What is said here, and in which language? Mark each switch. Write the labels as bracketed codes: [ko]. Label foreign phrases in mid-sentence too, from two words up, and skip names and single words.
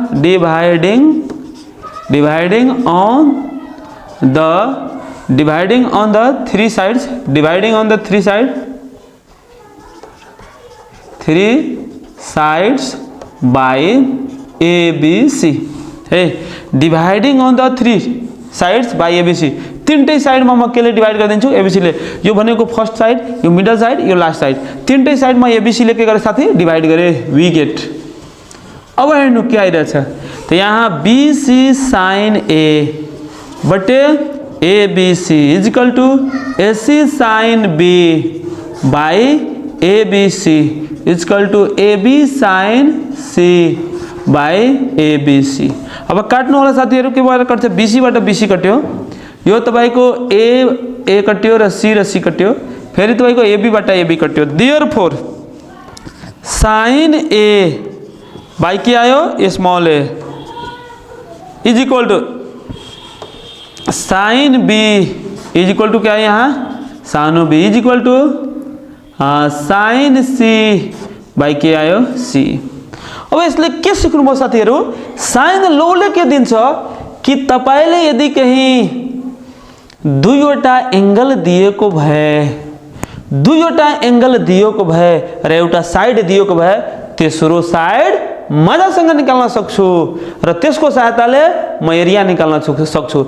[en] dividing on the three sides dividing on the three sides by ABC [ne] है [en] dividing on the three sides by ABC [ne] तीनटै साइडमा म केले डिवाइड गरिदिन्छु एबीसी ले यो भनेको [en] first side [ne] यो [en] middle side [ne] यो [en] last side [ne] तीनटै साइडमा एबीसी ले के गरे साथी डिवाइड गरे [en] we get. [ne] अब हेर्नु के आइरहेछ त यहाँ [en] BC sine A बटे ABC equal to AC sine B by ABC equal to AB sin C by ABC. [ne] अब काट्नु होला साथीहरु, के भएर कट्छ, BC बाट BC कट्यो, यो तपाईको A कट्यो र C कट्यो, फेरि तपाईको AB बाट AB कट्यो। [en] therefore sin A by [ne] के आयो [en] small a is equal to sin B is equal to [hi] क्या है यहाँ, [en] सानो B is equal to sin C by [ne] के आयो [en] C। [ne] अब यसले के सिक्नुभयो साथीहरु, साइन लौले के दिन्छ कि तपाईले यदि कहीं दुईवटा एंगल दिएको भए, दुईवटा एंगल दिएको भए र एउटा साइड दिएको भए तेस्रो साइड मजासँग निकाल्न सक्छु र त्यसको सहायताले म एरिया निकाल्न सक्छु।